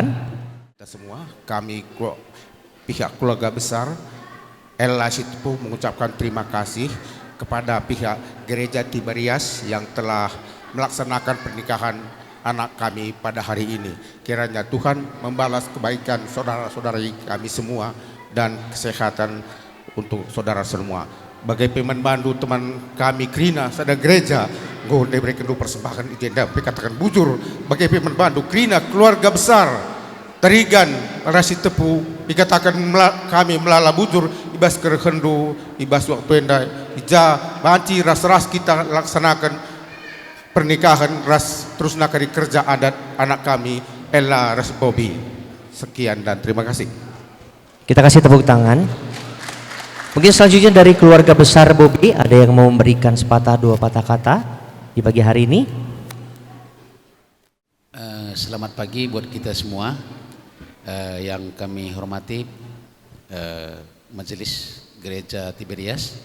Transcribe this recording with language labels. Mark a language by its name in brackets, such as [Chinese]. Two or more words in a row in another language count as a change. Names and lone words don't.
[Indonesian] Kita semua, kami pihak keluarga besar Ella Sitepu mengucapkan terima kasih kepada pihak Gereja Tiberias yang telah melaksanakan pernikahan anak kami pada hari ini. Kiranya Tuhan membalas kebaikan saudara-saudari kami semua dan kesehatan untuk saudara semua. [Batak Karo] Bagai pemandu teman kami Krina sada gereja nggo diberikan persembahan agenda katakan bujur bagai pemandu Krina keluarga besar Tarigan Rasi Tepu dikatakan kami melala bujur ibas kerehendu ibas waktu endai ija banci ras-ras [Indonesian] kita laksanakan pernikahan [Batak Karo] ras terus nakari kerja adat anak kami Ella Ras Bobby. [Indonesian] Sekian dan terima kasih. Kita kasih tepuk tangan. Mungkin selanjutnya dari keluarga besar Bobby ada yang mau memberikan sepatah dua patah kata di pagi hari ini. Selamat pagi buat kita semua yang kami hormati Majelis Gereja Tiberias.